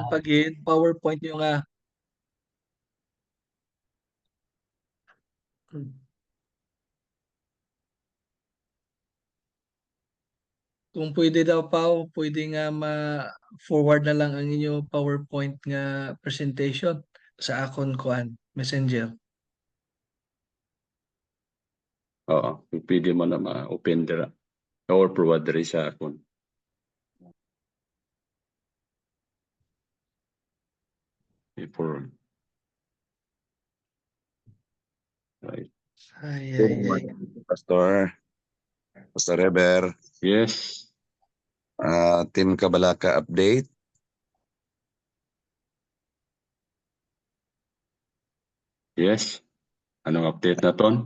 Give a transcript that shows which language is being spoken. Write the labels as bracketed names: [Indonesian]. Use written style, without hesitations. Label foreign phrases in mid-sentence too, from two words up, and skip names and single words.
[Hiligaynon] na. pagin PowerPoint yung kung pwede daw pwede nga ma-forward na lang ang inyo PowerPoint nga presentation sa akon kuan Messenger. Oo, pwede mo na ma-open dira. Or forward diri sa akon. [English] For right. Ay, Good ay, ay. morning, Pastor Reber, Yes. Team Kabalaka update. Yes. [Hiligaynon] Anong update na ton?